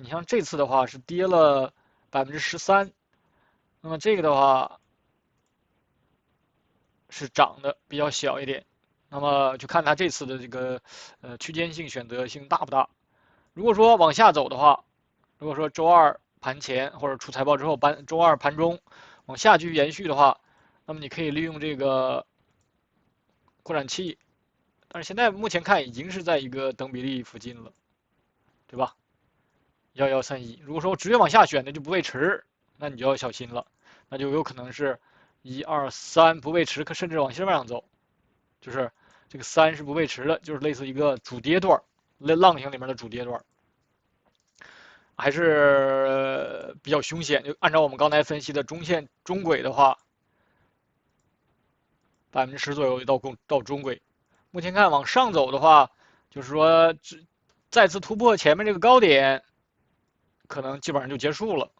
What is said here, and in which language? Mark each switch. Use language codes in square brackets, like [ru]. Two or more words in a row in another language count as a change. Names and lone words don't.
[zh] 你像這次的話是跌了13%，那麼這個的話是漲的比較小一點，那麼就看它這次的這個區間性選擇性大不大。如果說往下走的話，如果說周2盤前或者出財報之後周2盤中往下繼續延續的話，那麼你可以利用這個擴展器，但是現在目前看已經是在一個等比例附近了，對吧？1131，如果說直接往下選的就不背馳，那你就要小心了，那就有可能是1、2、3不背馳，甚至往下面走，就是這個3是不背馳的，就是類似一個主跌段，浪形裡面的主跌段，還是比較兇險。就按照我們剛才分析的中線中軌的話，10%左右到中軌。目前看往上走的話，就是說再次突破前面這個高點，可能基本上就結束了。